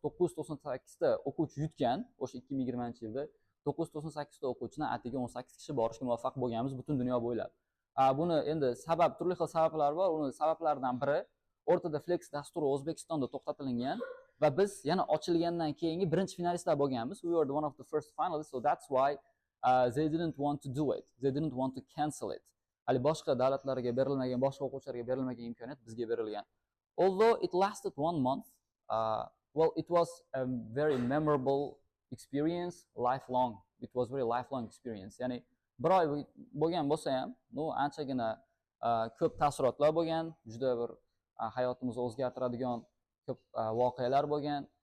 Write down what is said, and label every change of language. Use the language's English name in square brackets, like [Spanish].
[Uzbek] 998 ta o'quvchi yutgan o'sha 2020-yilda 998 ta o'quvchidan atiga 18 kishi borishga muvaffaq bo'lganmiz butun dunyo bo'ylab. Buni endi turli xil sabablar bor. Uni sabablaridan biri o'rtada Flex dasturi O'zbekistonda to'xtatilgan va biz yana ochilgandan keyingi birinchi finalistlar bo'lganmiz. [English] We were one of the first finalists, so that's why they didn't want to do it. They didn't want to cancel it. [Uzbek] Hali boshqa davlatlarga berilmagan, boshqa o'quvchilarga berilmagan imkoniyat bizga berilgan. [English] Although it lasted 1 month, well, it was a very memorable experience, lifelong. It was very lifelong experience. [Uzbek] Ya'ni bir oy bo'lgan bo'lsa ham, anchagina ko'p taassurotlar bo'lgan, juda bir hayotimizni o'zgartiradigan ko'p voqealar bo'lgan.